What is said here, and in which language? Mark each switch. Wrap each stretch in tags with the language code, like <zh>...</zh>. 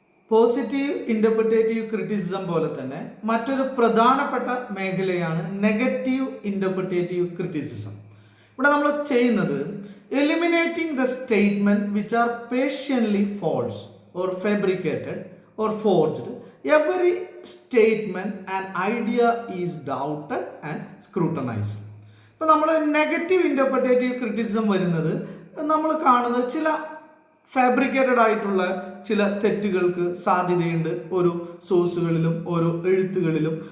<ml>Positive ഇന്റർപ്രിറ്റേറ്റീവ് criticism പോലെ തന്നെ മറ്റൊരു പ്രധാനപ്പെട്ട മേഖലയാണ് നെഗറ്റീവ് ഇന്റർപ്രിറ്റേറ്റീവ് ക്രിറ്റിസിസം. ഇവിടെ നമ്മൾ ചെയ്യുന്നത്</ml> <en>Eliminating the statement which are partially false or fabricated or forged. Every statement and idea is doubted and scrutinized.</en> <ml>ഇപ്പം നമ്മൾ നെഗറ്റീവ് ഇന്റർപ്രിറ്റേറ്റീവ് ക്രിറ്റിസിസം വരുന്നത് നമ്മൾ കാണുന്നത് ചില ഫാബ്രിക്കേറ്റഡ് ആയിട്ടുള്ള ചില തെറ്റുകൾക്ക് സാധ്യതയുണ്ട് ഓരോ സോഴ്സുകളിലും ഓരോ എഴുത്തുകളിലും.</ml>